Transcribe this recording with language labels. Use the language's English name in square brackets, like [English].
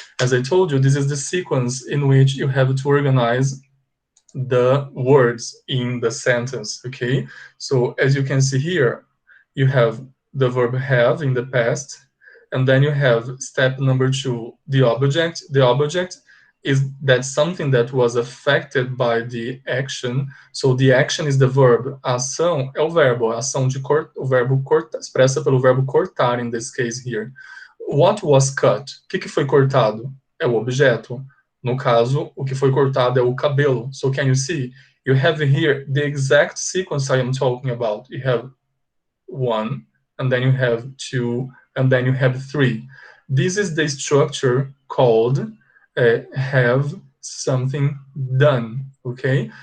[English] As I told you, this is the sequence in which you have to organize the words in the sentence, okay? So as you can see here, you have the verb have in the past, and then you have step number 2, the object. The object is that something that was affected by the action. So the action is the verb. [Portuguese] A ação é o verbo. A ação de o verbo cortar, expressa pelo verbo cortar [English] in this case here. What was cut? [Portuguese] O que foi cortado? É o objeto. No caso, o que foi cortado é o cabelo. [English] So can you see? You have here the exact sequence I am talking about. You have 1, and then you have 2, and then you have 3. This is the structure called have something done, okay?